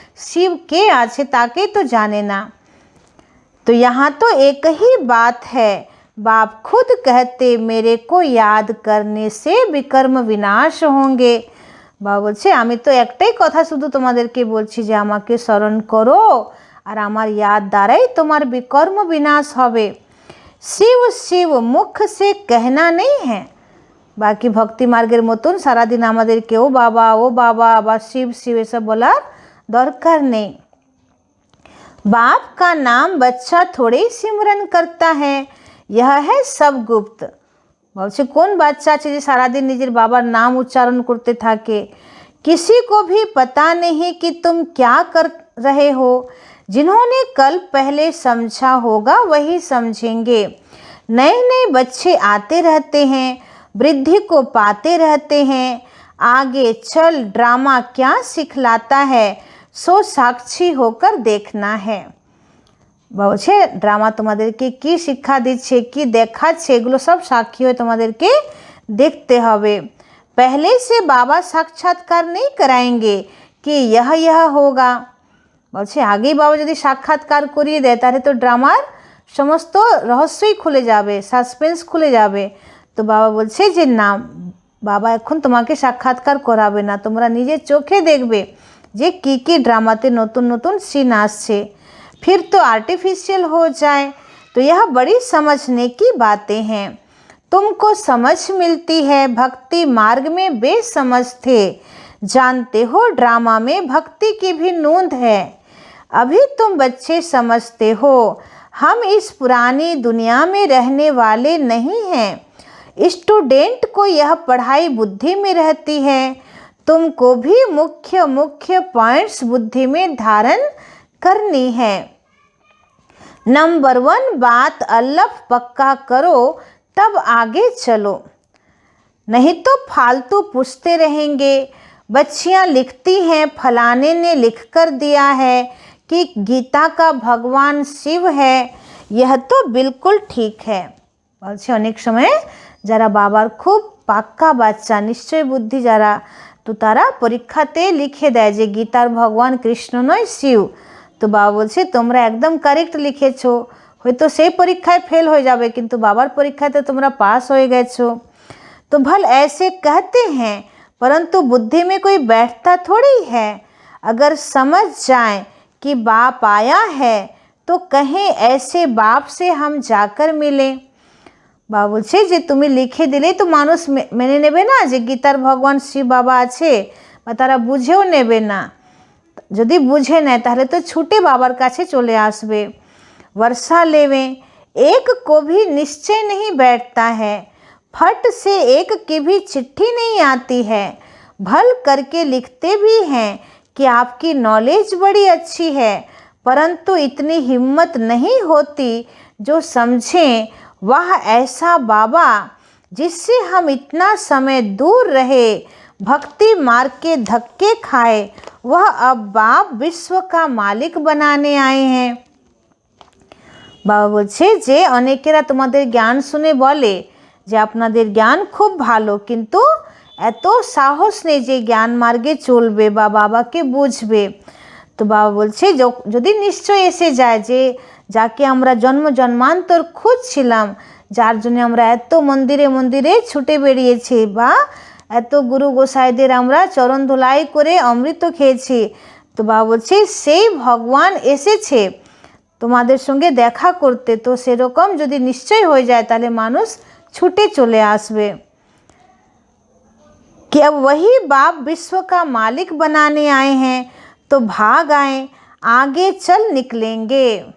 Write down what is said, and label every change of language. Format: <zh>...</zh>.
<bn>শিব কে আছে তাকেই তো জানে না।</bn> <hi>तो यहाँ तो एक ही बात है, बाप खुद कहते मेरे को याद करने से विकर्म विनाश होंगे।</hi> <bn>বাবা বলছে আমি তো একটাই কথা শুধু তোমাদেরকে বলছি যে আমাকে স্মরণ করো আর আমার ইয়াদ দ্বারাই তোমার বিকর্ম বিনাশ হবে।</bn> <hi>শিব শিব মুখ से कहना नहीं है।</hi> <bn>বাকি ভক্তি মার্গের মতন সারাদিন আমাদেরকে ও বাবা বা শিব শিব এসব বলার দরকার নেই।</bn> <hi>बाप का नाम बच्चा थोड़े ही सिमरन करता है, यह है सब गुप्त।</hi> <bn>বলছে কোন বাচ্চা আছে যে সারাদিন নিজের বাবার নাম উচ্চারণ করতে থাকে?</bn> <hi>किसी को भी पता नहीं कि तुम क्या कर रहे हो, जिन्होंने कल पहले समझा होगा वही समझेंगे। नए नए बच्चे आते रहते हैं, वृद्धि को पाते रहते हैं, आगे चल ड्रामा क्या सिखलाता है सो साक्षी होकर देखना है।</hi> <bn>বলছে ড্রামা তোমাদেরকে কি শিক্ষা দিচ্ছে, কি দেখাচ্ছে, এগুলো সব সাক্ষী হয়ে তোমাদেরকে দেখতে হবে।</bn> <hi>पहले से बाबा साक्षात्कार नहीं कराएंगे कि यह होगा।</hi> <bn>বলছে আগেই বাবা যদি সাক্ষাৎকার করিয়ে দেয় তাহলে তো ড্রামার সমস্ত রহস্যই খুলে যাবে, সাসপেন্স খুলে যাবে। তো বাবা বলছে যে না, বাবা এখন তোমাকে সাক্ষাৎকার করাবে না, তোমরা নিজের চোখে দেখবে যে কি কি ড্রামাতে নতুন नतून सीन আসছে।</bn> <hi>फिर तो आर्टिफिशियल हो जाए तो यह बड़ी समझने की बातें हैं। तुमको समझ मिलती है, भक्ति मार्ग में बेसमझ थे, जानते हो ड्रामा में भक्ति की भी नूंद है। अभी तुम बच्चे समझते हो, हम इस पुरानी दुनिया में रहने वाले नहीं हैं। स्टूडेंट को यह पढ़ाई बुद्धि में रहती है, तुमको भी मुख्य मुख्य पॉइंट्स बुद्धि में धारण करनी है। नंबर 1 बात अल्लफ पक्का करो तब आगे चलो, नहीं तो फालतू पूछते रहेंगे। बच्चियाँ लिखती हैं फलाने ने लिख कर दिया है कि गीता का भगवान शिव है, यह तो बिल्कुल ठीक है।</hi> <bn>বলছে অনেক সময় যারা বাবার খুব পাক্কা বাচ্চা, নিশ্চয় বুদ্ধি যারা, তো তারা পরীক্ষাতে লিখে দেয় যে গীতার ভগবান কৃষ্ণ নয় শিব। তো বাবা বলছে তোমরা একদম কারেক্ট লিখেছো, হয়তো সেই পরীক্ষায় ফেল হয়ে যাবে কিন্তু বাবার পরীক্ষাতে তোমরা পাস হয়ে গেছো।</bn> <hi>तो भल ऐसे कहते हैं परंतु बुद्धि में कोई बैठता थोड़ी है। अगर समझ जाए कि बाप आया है तो कहें ऐसे बाप से हम जाकर मिलें।</hi> <bn>বাবা বলছে যে তুমি লিখে দিলেই তো মানুষ মেনে নেবে না যে গীতার ভগবান শিব বাবা আছে, বা তারা বুঝেও নেবে না। যদি বুঝে নেয় তাহলে তো ছুটে বাবার কাছে চলে আসবে।</bn> <hi>वर्षा लेवें एक को भी निश्चय नहीं बैठता है, फट से एक की भी चिट्ठी नहीं आती है। भल करके लिखते भी हैं कि आपकी नॉलेज बड़ी अच्छी है, परंतु इतनी हिम्मत नहीं होती जो समझें वह ऐसा बाबा जिससे हम इतना समय दूर रहे, भक्ति मार्ग के धक्के खाए, वह अब बाप विश्व का मालिक बनाने आए हैं।</hi> <bn>বাবা বলছে যে অনেকেরা তোমাদের জ্ঞান শুনে বলে যে আপনাদের জ্ঞান খুব ভালো, কিন্তু এত সাহস নেই যে জ্ঞান মার্গে চলবে বা বাবাকে বুঝবে। তো বাবা বলছে যদি নিশ্চয় এসে যায় যে যাকে আমরা জন্ম জন্মান্তর খুঁজছিলাম, যার জন্য আমরা এত মন্দিরে মন্দিরে ছুটে বেরিয়েছি, বা এত গুরু গোসাইদের আমরা চরণ ধুলাই করে অমৃত খেয়েছি, তো বাবা বলছে সেই ভগবান এসেছে তোমাদের সঙ্গে দেখা করতে। তো সেরকম যদি নিশ্চয় হয়ে যায় তাহলে মানুষ ছুটে চলে আসবে।</bn> <hi>कि अब वही बाप विश्व का मालिक बनाने आए हैं तो भाग आए, आगे चल निकलेंगे।</hi>